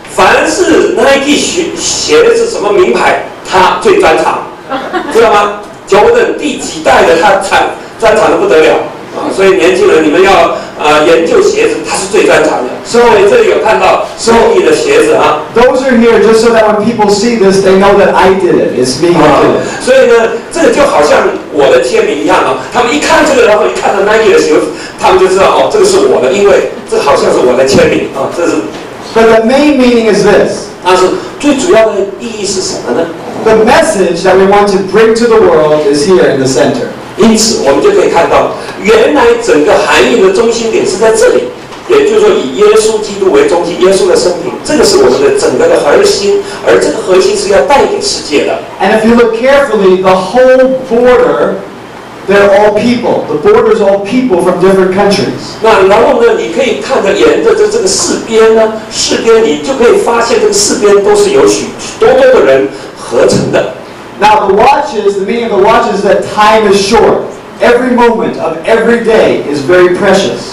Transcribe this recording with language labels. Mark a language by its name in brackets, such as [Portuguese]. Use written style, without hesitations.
[Chinese] 凡是 Nike 鞋子什么名牌，他最专长，知道吗 ？Jordan 第几代的他专长的不得了啊！所以年轻人你们要研究鞋子，他是最专长的。所以这里有看到 Nike 的鞋子啊。 [English] Those are here just so that when people see this, they know that I did it. It's me who did it. [Chinese] 所以呢，这个就好像我的签名一样啊。他们一看这个，然后一看到 Nike 的鞋子，他们就知道哦，这个是我的，因为这好像是我的签名啊。这是。 [English] But the main meaning is this. [Chinese] 但是最主要的意义是什么呢 [English] ？The message that we want to bring to the world is here in the center. [Chinese] 因此，我们就可以看到，原来整个含义的中心点是在这里，也就是说，以耶稣基督为中心，耶稣的生平，这个是我们的整个的核心，而这个核心是要带给世界的。 [English] And if you look carefully, the whole border.They're all people. The border's all people from different countries. [Chinese] 那然后呢，你可以看着沿着这个四边呢，四边你就可以发现这个四边都是由许多的人合成的。 [English] Now the meaning of the watch is that time is short. Every moment of every day is very precious.